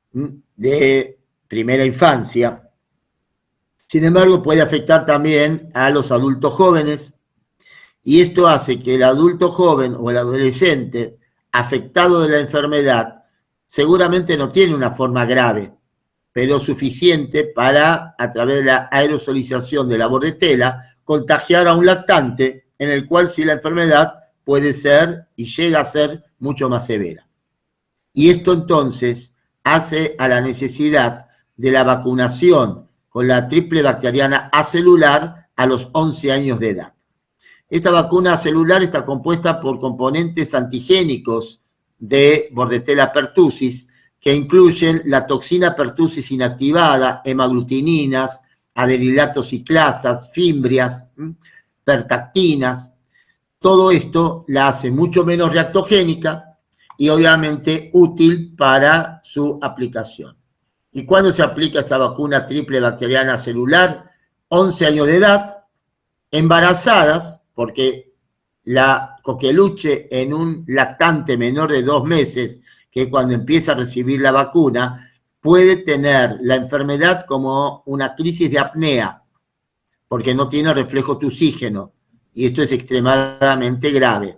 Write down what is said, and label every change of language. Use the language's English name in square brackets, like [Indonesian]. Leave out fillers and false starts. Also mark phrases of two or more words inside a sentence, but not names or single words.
[Spanish] de primera infancia, sin embargo puede afectar también a los adultos jóvenes, y esto hace que el adulto joven o el adolescente afectado de la enfermedad seguramente no tiene una forma grave, pero suficiente para, a través de la aerosolización de la Bordetella, contagiar a un lactante en el cual sí la enfermedad puede ser y llega a ser mucho más severa. Y esto entonces hace a la necesidad de la vacunación con la triple bacteriana acelular a los 11 años de edad. Esta vacuna celular está compuesta por componentes antigénicos de Bordetella pertussis, que incluyen la toxina pertussis inactivada, hemaglutininas, adenilato ciclasas, fimbrias, pertactinas. Todo esto la hace mucho menos reactogénica y obviamente útil para su aplicación. ¿Y cuándo se aplica esta vacuna triple bacteriana celular? 11 años de edad, embarazadas, porque la coqueluche en un lactante menor de 2 meses, que cuando empieza a recibir la vacuna, puede tener la enfermedad como una crisis de apnea, porque no tiene reflejo oxígeno, y esto es extremadamente grave.